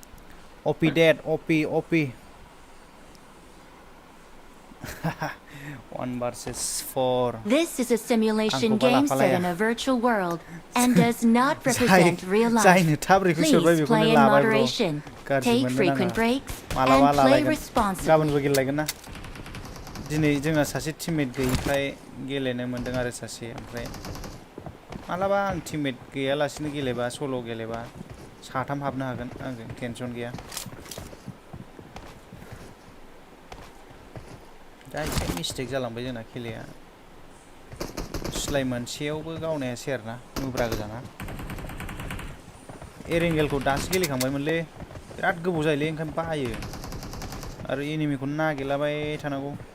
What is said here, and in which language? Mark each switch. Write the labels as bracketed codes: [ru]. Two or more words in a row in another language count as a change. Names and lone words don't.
[en] OP dead OP 1 versus 4 This is a simulation [brx] Angko bala [en] game [brx] palaya. [en] set in a virtual world and does not represent real life. [brx] जायनो थाब रेखौ सोरबाय [en] Please [brx] बेखौनो [en] play in [brx] लाबाय ब्र [en] moderation. [brx] गाज्रि [en] Take [brx] मोननो [en] frequent [brx] नाङा [en] breaks [brx] मालाबा [en] and play [brx] लालायगोन [en] responsibly. [brx] गाबोनबो गेलेलायगोन ना दिनै जोंना सासे टिममेट गैयिखाय गेलेनो मोनदों आरो सासे ओमफ्राय मालाबा आं टिममेट गैयालासिनो गेलेबा सल' गेलेबा साथाम हाबनो हागोन आंजों टेनसन गैया दा एसे मिस्टेक जालांबाय जोंना खेलाया सिलाय मोनसेयावबो गावनो हायासै आरोना मुब्रा गोजाना एरेंगेलखौ दासो गेलेखांबायमोनलै बिराद गोबाव जायोलै ओंखायनो बायो आरो एनिमिखौ नागिरलाबाय थानांगौ